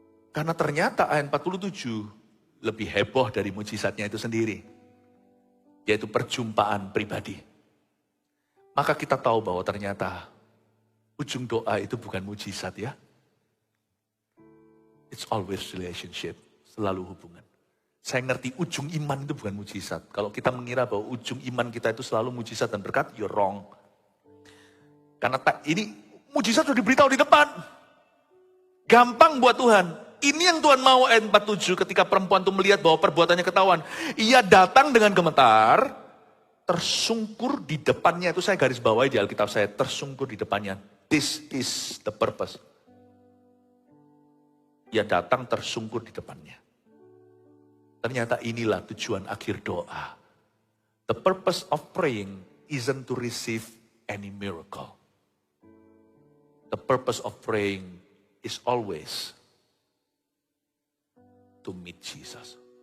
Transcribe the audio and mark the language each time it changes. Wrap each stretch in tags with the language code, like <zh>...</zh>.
<id>Karena ternyata ayat 47 lebih heboh dari mujizatnya itu sendiri. Yaitu perjumpaan pribadi. Maka kita tahu bahwa ternyata ujung doa itu bukan mujizat ya.</id> <en>It's always relationship,</en> <id>selalu hubungan. Saya ngerti ujung iman itu bukan mujizat. Kalau kita mengira bahwa ujung iman kita itu selalu mujizat dan berkat,</id> <en>you're wrong.</en> <id>Karena ini mujizat sudah diberitahu di depan. Gampang buat Tuhan. Ini yang Tuhan mau ayat 47 ketika perempuan itu melihat bahwa perbuatannya ketahuan. Ia datang dengan gemetar, tersungkur di depannya. Itu saya garis bawahi di Alkitab saya, tersungkur di depannya.</id> <en>This is the purpose.</en> <id>Ia datang tersungkur di depannya. Ternyata inilah tujuan akhir doa.</id> <en>The purpose of praying isn't to receive any miracle. The purpose of praying is always to meet Jesus.</en>